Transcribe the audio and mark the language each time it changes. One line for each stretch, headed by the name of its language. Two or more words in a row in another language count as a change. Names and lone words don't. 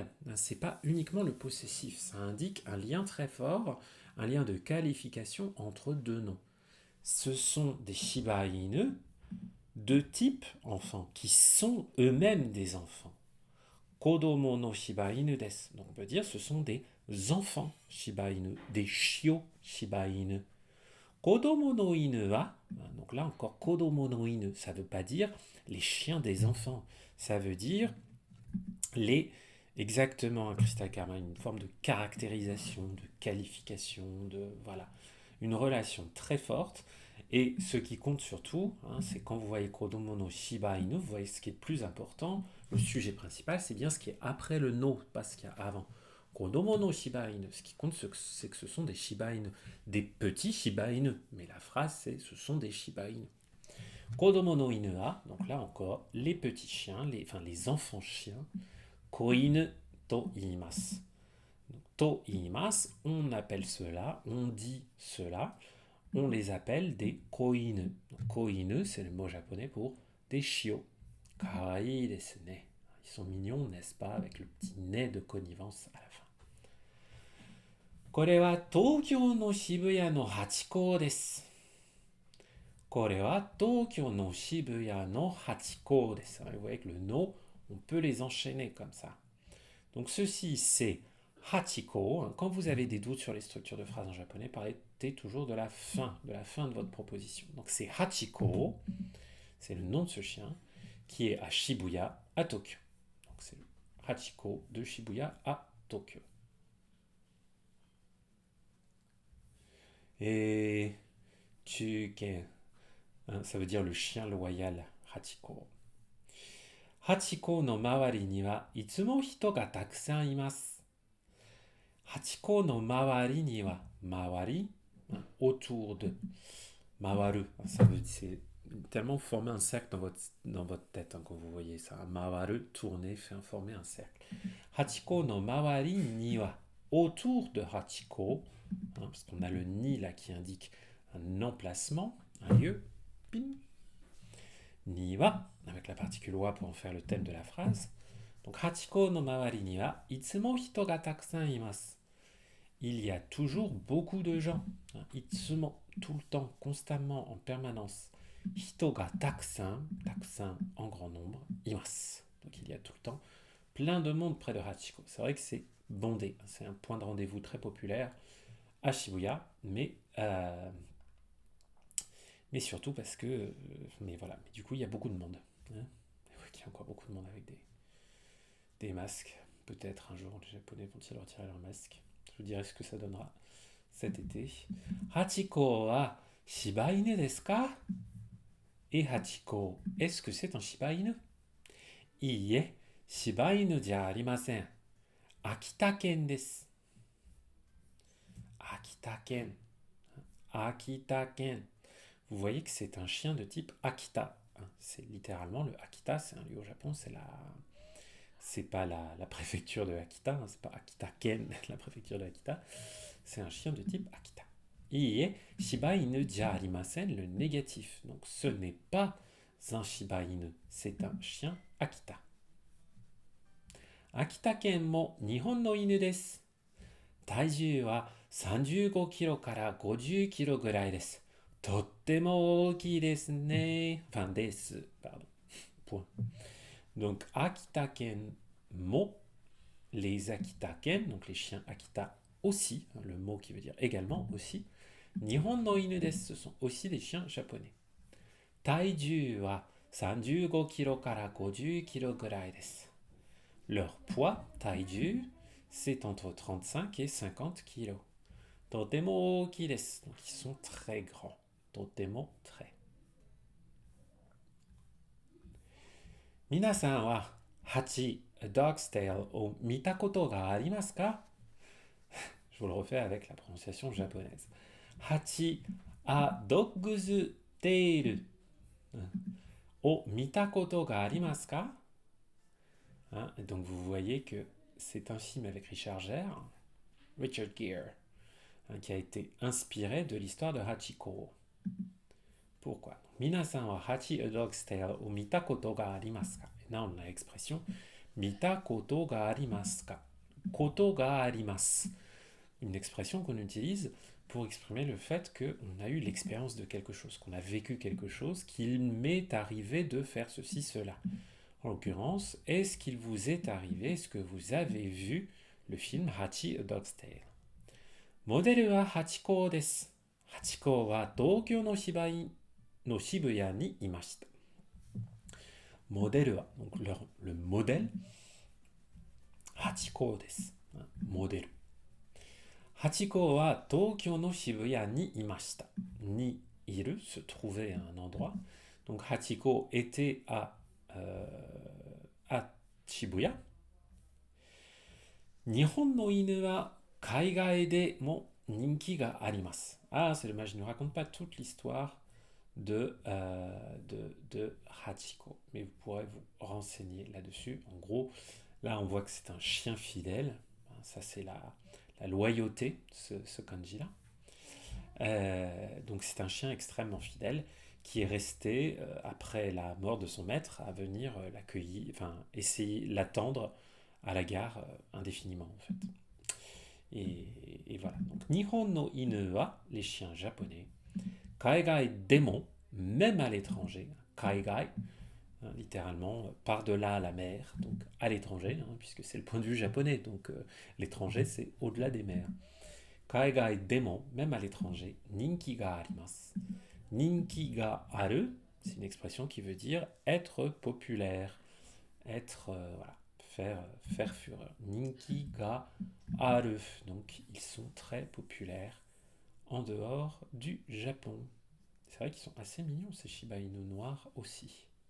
French: C'est pas uniquement le possessif. Ça indique un lien très fort, un lien de qualification entre deux noms. Ce sont des Shiba Inu de type enfant, qui sont eux-mêmes des enfants.
Japanese: 子供の柴犬です.
French: Donc on peut dire ce sont des enfants Shiba Inu, des shio Shiba Inu.
Japanese: 子供の犬は,
French: donc là encore
Japanese: 子供の犬,
French: ça ne veut pas dire les chiens des enfants, ça veut dire les exactement, Christa Karma, une forme de caractérisation, de qualification, de voilà, une relation très forte. Et ce qui compte surtout, c'est quand vous voyez
Japanese: 子供の柴犬,
French: vous voyez ce qui est le plus important, le sujet principal, c'est bien ce qui est après le no, pas ce qu'il y a avant.
Japanese: 子供の柴犬,
French: ce qui compte, c'est que ce sont des Shiba Inu, des petits Shiba Inu. Mais la phrase, c'est ce sont des Shiba Inu.
Japanese: 子供の犬は,
French: donc là encore, les petits chiens, les enfants chiens,
Japanese: 子犬と言います. と言います,
French: on appelle cela, on dit cela, on les appelle des koinu. Koinu, c'est le mot japonais pour des chiots.
Japanese: 可愛いですね.
French: Ils sont mignons, n'est-ce pas, avec le petit nez de connivence à la fin.
Japanese: これは東京の渋谷のハチ公です. これは東京の渋谷のハチ公です.
French: Vous voyez que le no, on peut les enchaîner comme ça. Donc ceci, c'est Hachiko. Quand vous avez des doutes sur les structures de phrases en japonais, partez toujours de la fin de votre proposition. Donc c'est Hachiko, c'est le nom de ce chien, qui est à Shibuya, à Tokyo. Donc c'est le Hachiko de Shibuya à Tokyo. Et Chuken, ça veut dire le chien loyal, Hachiko.
Japanese: ハチ公の周りにはいつも人がたくさんいます. ハチ公の周りには、周り,
French: autour de, mawaru, ça veut dire, c'est tellement former un cercle dans votre tête quand vous voyez ça. Mawaru, tourner, former un cercle.
Japanese: ハチ公の周りには,
French: autour de Hachiko, parce qu'on a le ni là qui indique un emplacement, un lieu, pim,
Japanese: には,
French: avec la particule wa pour en faire le thème de la phrase.
Japanese: Donc ハチ公の周りにはいつも人がたくさんいます.
French: Il y a toujours beaucoup de gens. Itsumo, tout le temps, constamment, en permanence.
Japanese: 人がたくさん、たくさん
French: en grand nombre,
Japanese: います.
French: Donc il y a tout le temps plein de monde près de Hachiko. C'est vrai que c'est bondé, c'est un point de rendez-vous très populaire à Shibuya, mais surtout parce que, mais du coup il y a beaucoup de monde. Il y a encore beaucoup de monde avec des masques. Peut-être un jour les Japonais vont-ils retirer leurs masques. Je vous dirai ce que ça donnera cet été.
Japanese: ハチ公は柴犬ですか?
French: Et Hachiko, est-ce que c'est un Shiba Inu?
Japanese: いいえ、柴犬じゃありません. 秋田犬です。秋田犬. 秋田犬.
French: Vous voyez que c'est un chien de type Akita. C'est littéralement le Akita, c'est un lieu au Japon, c'est pas la préfecture de Akita, c'est pas Akita-ken, la préfecture de Akita, c'est un chien de type Akita.
Japanese: いいえ、柴犬じゃありません,
French: le négatif. Donc ce n'est pas un Shiba Inu, c'est un chien Akita.
Japanese: 秋田犬も日本の犬です. 体重は35キロから50キロぐらいです. とっても大きいですね.
French: Enfin, desu, pardon. Point. Donc,
Japanese: 秋田犬も,
French: les Akita-ken, donc les chiens Akita aussi, le mot qui veut dire également aussi.
Japanese: 日本の犬です,
French: ce sont aussi des chiens japonais.
Japanese: 体重は35キロから50キロぐらいです.
French: Leur poids, taiju, c'est entre 35 et 50 kilos.
Japanese: とても大きいです.
French: Donc ils sont très grands. Totemo, très.
Japanese: 皆さんはHachi Dog's Taleを見たことがありますか?
French: Je vous le refais avec la prononciation japonaise.
Japanese: Hachi a Dog's Tale O mitakoto ga arimasu ka?
French: Hein, donc vous voyez que c'est un film avec Richard Gere, hein, qui a été inspiré de l'histoire de Hachiko. Pourquoi?
Japanese: 皆さんはHachi a Dog's Taleを見たことがありますか?
French: Et là on a l'expression
Japanese: 見たことがありますか? ことがあります.
French: Une expression qu'on utilise pour exprimer le fait qu'on a eu l'expérience de quelque chose, qu'on a vécu quelque chose, qu'il m'est arrivé de faire ceci, cela. En l'occurrence, est-ce qu'il vous est arrivé, est-ce que vous avez vu le film Hachi a Dog's Tale?
Japanese: モデルはハチ公です. ハチ公は東京の渋谷にいました. モデルは,
French: donc le modèle,
Japanese: ハチ公です.
French: Modèle.
Japanese: ハチ公は東京の渋谷にいました. にいる,
French: se trouvait à un endroit. Donc Hachiko était à Shibuya.
Japanese: 日本の犬は海外でも人気があります.
French: Ah, c'est dommage, je ne raconte pas toute l'histoire de Hachiko, mais vous pourrez vous renseigner là-dessus. En gros, là on voit que c'est un chien fidèle. Ça c'est la loyauté, ce kanji-là. Donc c'est un chien extrêmement fidèle qui est resté, après la mort de son maître, à venir l'accueillir, enfin essayer l'attendre à la gare indéfiniment en fait. Et voilà.
Japanese: Donc 日本の犬は,
French: les chiens japonais,
Japanese: 海外でも,
French: même à l'étranger, kaigai, hein, littéralement par-delà la mer, donc à l'étranger, hein, puisque c'est le point de vue japonais, donc l'étranger c'est au-delà des mers.
Japanese: 海外でも,
French: même à l'étranger,
Japanese: 人気があります. 人気がある,
French: c'est une expression qui veut dire être populaire, être, voilà, faire fureur.
Japanese: 人気がある,
French: donc ils sont très populaires en dehors du Japon. C'est vrai qu'ils sont assez mignons ces Shiba Inu noirs aussi.